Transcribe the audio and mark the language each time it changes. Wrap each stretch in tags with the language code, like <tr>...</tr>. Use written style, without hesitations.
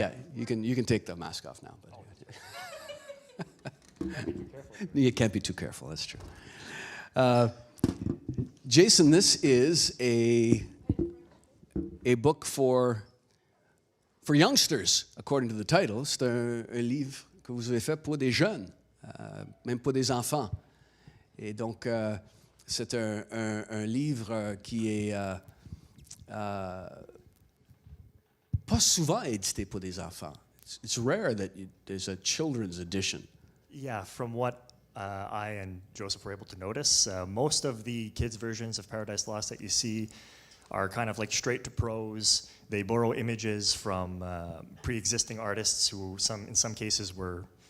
<en>Yeah, you can take the mask off now. But you can't be too careful. That's true. Jason, this is a book for youngsters, according to the title.</en> <fr>C'est un livre que vous avez fait pour des jeunes, même pour des enfants. Et donc, c'est un livre qui est pas souvent édité pour des enfants.</fr> <en>It's rare that there's a children's edition. Yeah, from what I and Joseph were able to notice, most of the kids' versions of Paradise Lost that you see are kind of like straight to prose. They borrow images from pre-existing artists who, in some cases, were</en>